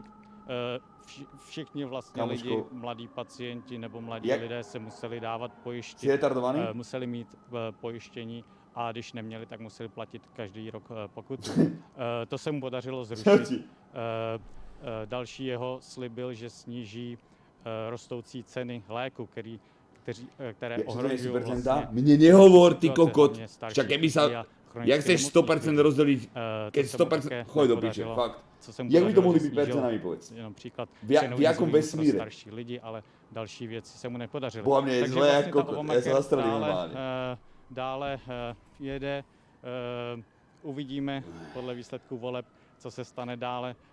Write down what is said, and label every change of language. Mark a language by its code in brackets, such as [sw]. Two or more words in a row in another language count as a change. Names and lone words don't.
[cs] Všichni vlastně lidi, mladí pacienti nebo mladí lidé se museli dávat pojištění, museli mít pojištění a když neměli, tak museli platit každý rok pokutu. To se mu podařilo zrušit. Další jeho slib byl, že sníží rostoucí ceny léku, které ohrožují vlastně... [sk] Mně nehovor, ty kokot, však keby sa... Jak chceš 100% rozdeliť, keď 100%... Choď do piče, fakt. Jak by to mohli být percenami, povedz? [cs] Jenom příklad. [sk] V jakom vesmíre? [cs] Starší lidi, ale další věci se mu nepodařily. [sk] Boha mě je zle jako... [cs] Já se zastrelím normálně. Dále jede, uvidíme podle výsledků voleb, co se stane dále.